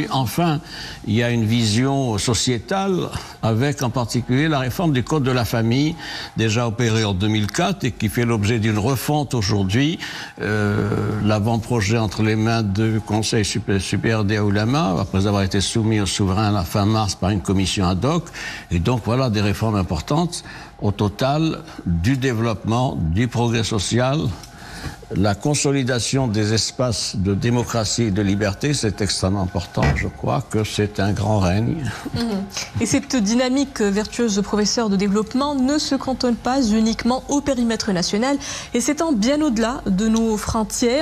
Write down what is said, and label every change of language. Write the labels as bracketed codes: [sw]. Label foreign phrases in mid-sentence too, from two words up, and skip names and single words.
[fr] Enfin, il y a une vision sociétale avec en particulier la réforme du Code de la famille, déjà opérée en 2004 et qui fait l'objet d'une refonte aujourd'hui. L'avant-projet entre les mains du Conseil supérieur des Oulama, après avoir été soumis au souverain à la fin mars par une commission ad hoc. Et donc voilà des réformes importantes. Au total, du développement, du progrès social, la consolidation des espaces de démocratie et de liberté, c'est extrêmement important. Je crois que c'est un grand règne. Et cette dynamique vertueuse, professeur, de développement ne se cantonne pas uniquement au périmètre national et s'étend bien au-delà de nos frontières.